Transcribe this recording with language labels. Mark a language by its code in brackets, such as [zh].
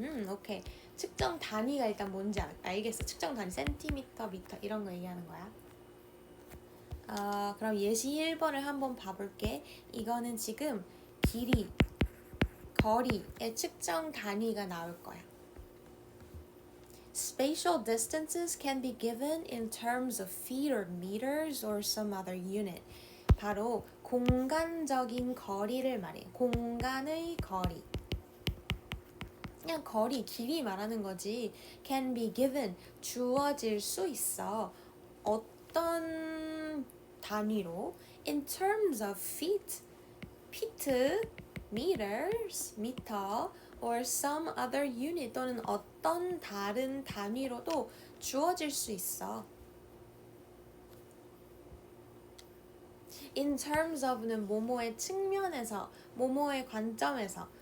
[ko] 오케이. 측정 단위가 일단 뭔지 알겠어. 측정 단위, 센티미터, 미터 이런 거 얘기하는 거야. 그럼 예시 1번을 한번 봐볼게. 이거는 지금 길이, 거리의 측정 단위가 나올 거야. [en] Spatial distances can be given in terms of feet or meters or some other unit. [ko] 바로 공간적인 거리를 말해. 공간의 거리. 그냥 길이 말하는 거지. [en] Can be given, [ko] 주어질 수 있어. 어떤 단위로? [en] In terms of feet, meters, 미터, or some other unit [ko] 또는 어떤 다른 단위로도 주어질 수 있어. [en] In terms of [ko] 는 뭐뭐의 측면에서, 뭐뭐의 관점에서.